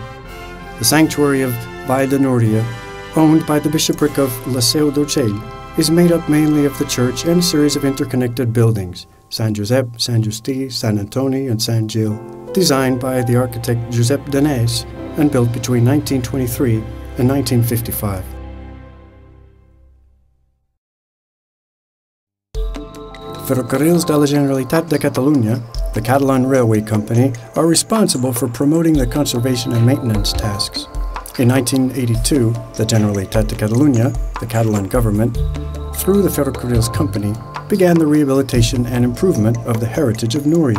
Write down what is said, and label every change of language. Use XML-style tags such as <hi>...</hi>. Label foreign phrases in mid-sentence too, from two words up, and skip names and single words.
<en>The sanctuary of Vall de Núria, owned by the bishopric of La Seu d'Urgell, is made up mainly of the church and a series of interconnected buildings, San Josep, San Justí, San Antoni, and San Gil, designed by the architect Josep Danès and built between 1923 and 1955. Ferrocarrils de la Generalitat de Catalunya, the Catalan railway company, are responsible for promoting the conservation and maintenance tasks. In 1982, the Generalitat de Catalunya, the Catalan government, through the Ferrocarrils company, began the rehabilitation and improvement of the heritage of Núria.</en>